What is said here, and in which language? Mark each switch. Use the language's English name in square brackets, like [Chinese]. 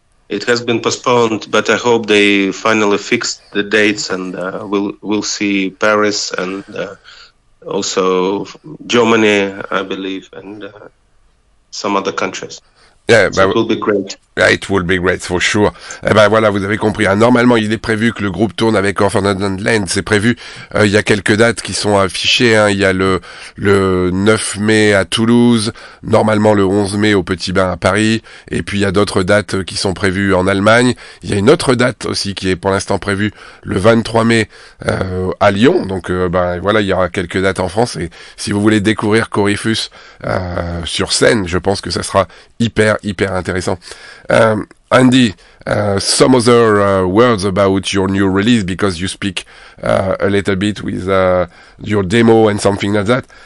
[English] It has been postponed, but I hope they finally fixed the dates, and we'll see Paris and also Germany, I believe, and some other countries. Yeah, so it will be great. Yeah, it will be great for sure. [French] Eh ben voilà, vous avez compris. Hein. Normalement, il est prévu que le groupe tourne avec Orphan and Land. C'est prévu. Il y a quelques dates qui sont affichées. Hein. Il y a le 9 mai à Toulouse. Normalement, le 11 mai au Petit Bain à Paris. Et puis, il y a d'autres dates qui sont prévues en Allemagne. Il y a une autre date aussi qui est pour l'instant prévue le 23 mai à Lyon. Donc, voilà, il y aura quelques dates en France. Et si vous voulez découvrir Korypheus sur scène, je pense que ça sera hyper intéressant. [English] Andy, some other words about your new release, because you speak a little bit with your demo and something like that.